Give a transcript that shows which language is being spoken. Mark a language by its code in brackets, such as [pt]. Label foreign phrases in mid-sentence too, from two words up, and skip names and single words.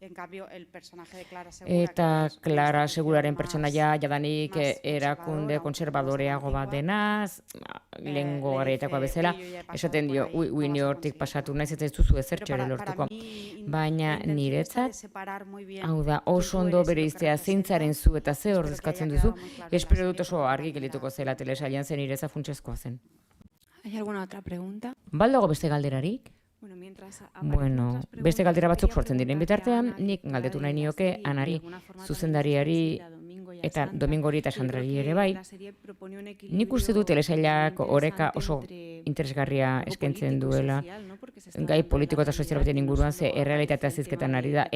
[eu] Eta Clara Seguraren pertsonaia jadanik erakunde konservadoreago bat denaz, lehengo garaietakoa bezala, esaten dio, ni hortik pasatu naiz eta ez duzu ezertxo ere lortuko. Baina niretzat, hau da, oso ondo bere iztea zeintzaren zu eta ze ordezkatzen duzu, espero dut oso argi gelituko zela telesailan zen niretzat funtsezkoa zen. [es] ¿Hay alguna otra pregunta? [eu] Baldago beste galderarik? Bueno, beste galdera batzuk sortzen diren bitartean, nik galdetu nahi nioke Anari, zuzendariari eta Domingori eta Sandrari ere bai. Nik uste dut telesailak oreka oso interesgarria eskaintzen duela, gai politiko eta sozial baten inguruan ze errealitatea zizketan ari da,